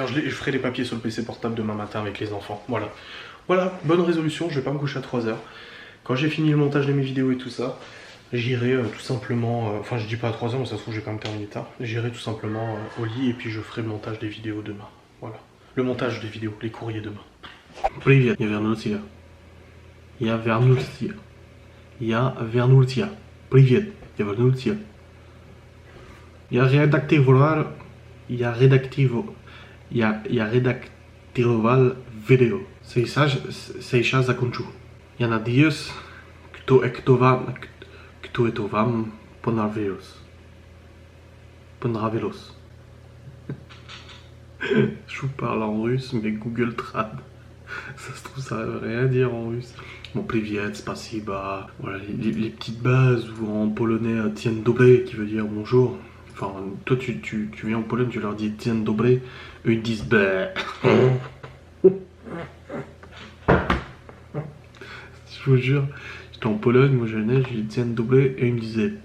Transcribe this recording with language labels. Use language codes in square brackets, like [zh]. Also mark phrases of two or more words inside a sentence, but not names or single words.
[fr] Je ferai les papiers sur le PC portable demain matin avec les enfants. Voilà. Voilà, bonne résolution, je vais pas me coucher à 3h. Quand j'ai fini le montage de mes vidéos et tout ça, j'irai tout simplement, enfin je dis pas à 3h mais ça se trouve j'ai quand même terminé tard, j'irai tout simplement au lit et puis je ferai le montage des vidéos demain, voilà. Le montage des vidéos, les courriers demain. [ru] Привет, я вернулся. Я вернулся. Я вернулся. Привет, я вернулся. Я редактировал видео. Сейчас закончу. Я надеюсь, кто это вам понравилось. Понравилось. [fr] Je vous parle en russe, mais Google Trad. Ça se trouve, ça veut rien dire en russe. Bon, [ru] привет, spasiba. [fr] Voilà, les petites bases, ou en polonais, [pl] dzień dobry, [fr] qui veut dire bonjour. Enfin, toi, tu viens en Pologne, tu leur dis [pl] dzień dobry, [fr] eux ils disent bah. Je vous jure, j'étais en Pologne, moi je venais, je lui disais [pl] dzień dobry, [fr] et il me disait bah.